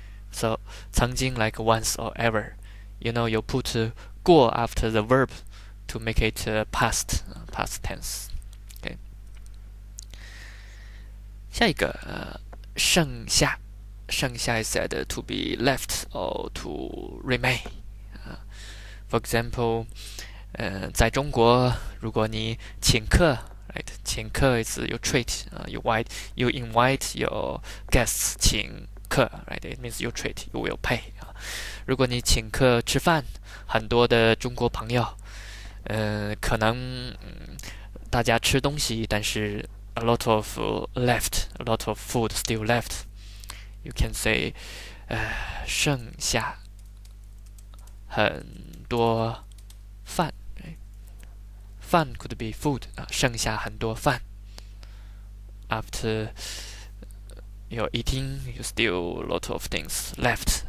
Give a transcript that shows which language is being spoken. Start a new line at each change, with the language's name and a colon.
English: So 曾经 like once or ever. You put 过 after the verb to make it past tense. Okay.
Chinese: 下一个剩下
English: is said to be left or to remain.
Chinese: For example, 在中国如果你请客 right?
English: 请客 is you treat. You invite your guests 请客 right? It means you treat. You will pay.
Chinese: 如果你请客吃饭，很多的中国朋友，可能大家吃东西，但是
English: a lot of left, a lot of food still left. You can say
Chinese: 剩下很多饭。
English: 饭 could be food.
Chinese: 剩下很多饭。
English: After you're eating, you still a lot of things left.